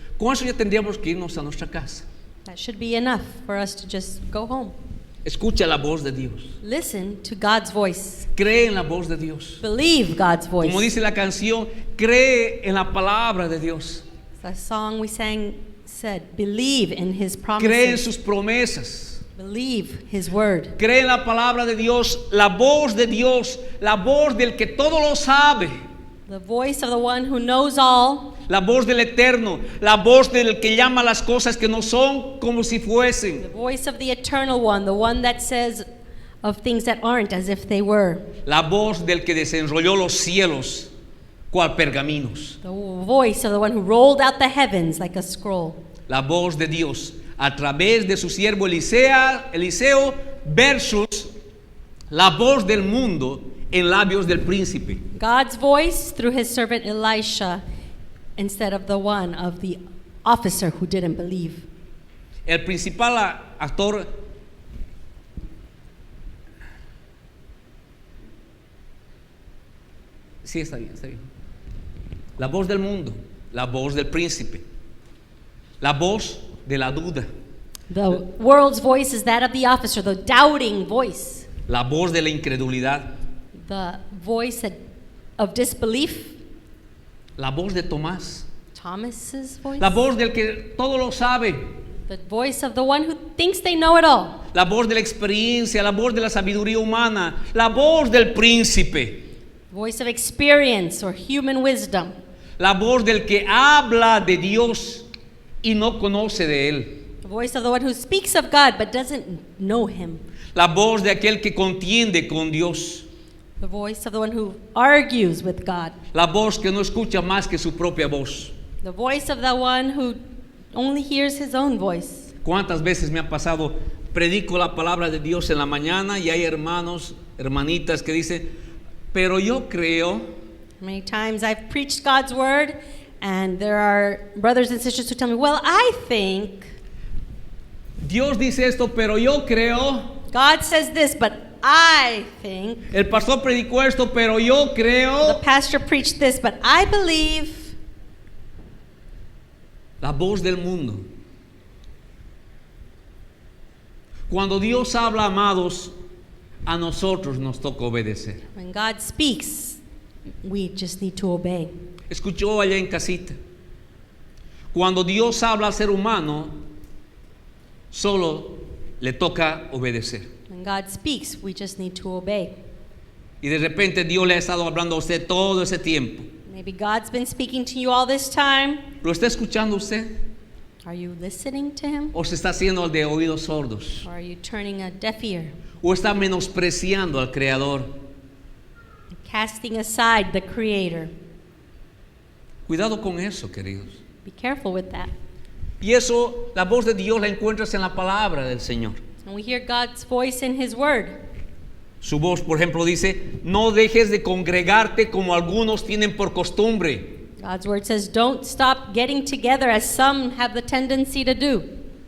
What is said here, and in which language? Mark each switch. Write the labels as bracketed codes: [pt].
[es] Con eso ya tendríamos que irnos a nuestra casa. [en] That should be enough for us to just go home. [es] Escucha la voz de Dios. [en] Listen to God's voice. [es] Cree en la voz de Dios. [en] Believe God's voice. [es] Como dice la canción, cree en la palabra de Dios. [en] The song we sang said, believe in His [es] Cree en [en] promises. [es] sus promesas. [en] Believe His word. [es] Cree en la palabra de Dios, la voz de Dios, la voz del que todo lo sabe, [en] The voice of the one who knows all. [es] la voz del Eterno, la voz del que llama las cosas que no son como si [en] The [es] fuesen, [en] voice of the eternal one, the one that says of things that aren't as if they were. [es] la voz del que desenrolló los cielos cual pergaminos, [en] The voice of the one who rolled out the heavens like a scroll. [es] la voz de Dios a través de su siervo Eliseo versus la voz del mundo en labios del príncipe. [en] God's voice through His servant Elisha instead of the one of the officer who didn't believe. [es] El principal actor sí, está bien, está bien. La voz del mundo, la voz del príncipe, la voz de la duda, [en] The world's voice is that of the officer, the doubting voice, [es] la voz de la incredulidad, [en] the voice of disbelief, [es] la voz de Tomás, [en] Thomas's voice, [es] la voz del que todo lo sabe, [en] the voice of the one who thinks they know it all, [es] la voz de la experiencia, la voz de la sabiduría humana, la voz del príncipe, [en] voice of experience or human wisdom, [es] la voz del que habla de Dios y no conoce de Él, [en] the voice of the one who speaks of God but doesn't know Him, [es] la voz de aquel que contiende con Dios, [en] the voice of the one who argues with God, [es] la voz que no escucha más que su propia voz. [en] the voice of the one who only hears his own voice. [es] ¿Cuántas veces me ha pasado? Predico la palabra de Dios en la mañana y hay hermanos, hermanitas que dicen, pero yo creo. [en] Many times I've preached God's word, and there are brothers and sisters who tell me, well, I think [es] Dios dice esto, pero yo creo. [en] God says this, but I think [es] El pastor predicó esto, pero yo [en] the [es] creo. [en] pastor preached this, but I believe. [es] La voz del mundo. Cuando Dios habla, amados, a nosotros nos toca obedecer. [en] When God speaks, we just need to obey. [es] Escuchó allá en casita. Cuando Dios habla al ser humano, solo le toca obedecer. [en] When God speaks, we just need to obey. [es] Y de repente Dios le ha estado hablando a usted todo ese tiempo. [en] Maybe God's been speaking to you all this time. [es] ¿Lo está escuchando usted? [en] Are you listening to Him? [es] ¿O se está haciendo el de oídos sordos? [en] Or are you turning a deaf ear? [es] ¿O está menospreciando al Creador? [en] Casting aside the Creator. [es] Cuidado con eso, queridos. [en] Be careful with that. [es] Y eso, la voz de Dios la encuentras en la palabra del Señor. [en] And we hear God's voice in His Word. [es] Su voz, por ejemplo, dice, no dejes de congregarte como algunos tienen por costumbre. [en] God's Word says, don't stop getting together as some have the tendency to do.